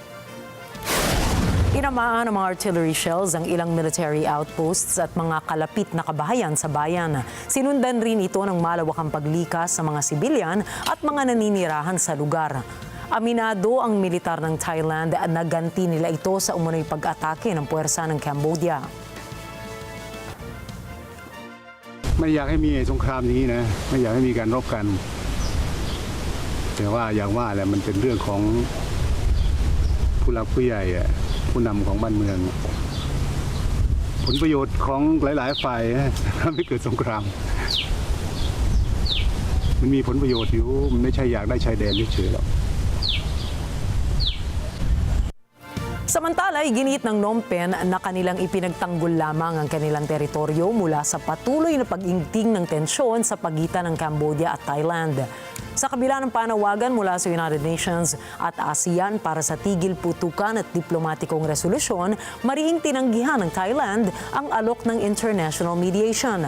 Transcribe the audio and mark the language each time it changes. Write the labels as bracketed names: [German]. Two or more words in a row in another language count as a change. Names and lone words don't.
[Filipino] Inamaan ng mga [English] artillery shells [Filipino] ang ilang [English] military outposts [Filipino] at mga kalapit na kabahayan sa bayan. Sinundan rin ito ng malawakang paglikas sa mga sibilyan at mga naninirahan sa lugar. Aminado ang militar ng Thailand at naganti nila ito sa umunoy pag-atake ng puwersa ng Cambodia. [Thai] ไม่อยากให้มีสงครามอย่างนี้นะไม่อยากให้มีการรบกันแต่ว่าอย่างว่าแหละมันเป็นเรื่องของผู้หลักผู้ใหญ่ผู้นำของบ้านเมืองผลประโยชน์ของหลายๆฝ่ายทำให้เกิดสงครามมันมีผลประโยชน์อยู่มันไม่ใช่อยากได้ชายแดนเฉยๆหรอก [Filipino] Samantala, iginit ng Phnom Penh na kanilang ipinagtanggol lamang ang kanilang teritoryo mula sa patuloy na pag-ingting ng tensyon sa pagitan ng Cambodia at Thailand. Sa kabila ng panawagan mula sa United Nations at ASEAN para sa tigil putukan at diplomatikong resolusyon, mariing tinanggihan ng Thailand ang alok ng [English] international mediation.